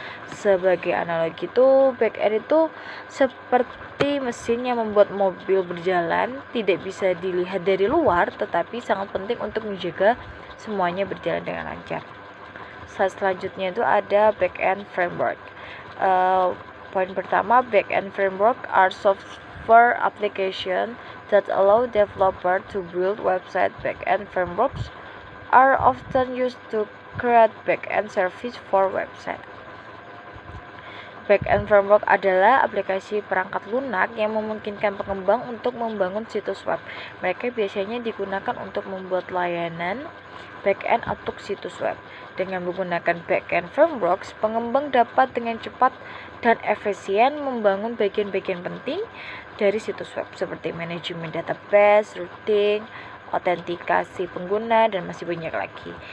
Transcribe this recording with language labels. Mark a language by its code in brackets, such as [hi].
[id] Sebagai analogi itu, backend itu seperti mesin yang membuat mobil berjalan, tidak bisa dilihat dari luar, tetapi sangat penting untuk menjaga semuanya berjalan dengan lancar. Selanjutnya itu ada backend framework. [en] Poin pertama, backend framework are software application that allow developer to build website. Backend frameworks are often used to create backend service for website. [id] Backend framework adalah aplikasi perangkat lunak yang memungkinkan pengembang untuk membangun situs web. Mereka biasanya digunakan untuk membuat layanan backend untuk situs web. Dengan menggunakan backend frameworks, pengembang dapat dengan cepat dan efisien membangun bagian-bagian penting dari situs web seperti manajemen database, routing, autentikasi pengguna, dan masih banyak lagi.